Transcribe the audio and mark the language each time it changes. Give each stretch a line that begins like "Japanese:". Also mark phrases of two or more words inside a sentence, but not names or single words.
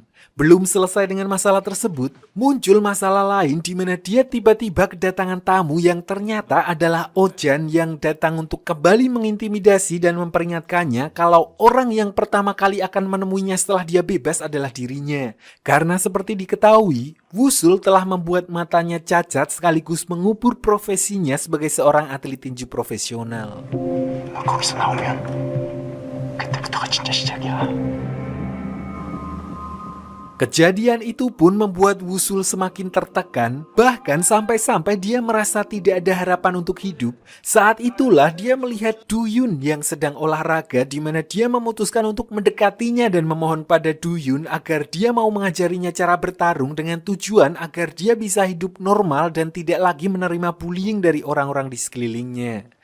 Indonesian: Belum selesai dengan masalah tersebut, muncul masalah lain di mana dia tiba-tiba kedatangan tamu yang ternyata adalah Ojan yang datang untuk kembali mengintimidasi dan memperingatkannya kalau orang yang pertama kali akan menemuinya setelah dia bebas adalah dirinya. Karena seperti diketahui, Wusul telah membuat matanya cacat sekaligus mengubur profesinya sebagai seorang atlet tinju profesional.
Korean: 거기서 나오면 그때부터가 진짜 시작이야.
Indonesian: Kejadian itu pun membuat Wusul semakin tertekan, bahkan sampai-sampai dia merasa tidak ada harapan untuk hidup. Saat itulah dia melihat Duyun yang sedang olahraga, di mana dia memutuskan untuk mendekatinya dan memohon pada Duyun agar dia mau mengajarinya cara bertarung dengan tujuan agar dia bisa hidup normal dan tidak lagi menerima bullying dari orang-orang di sekelilingnya.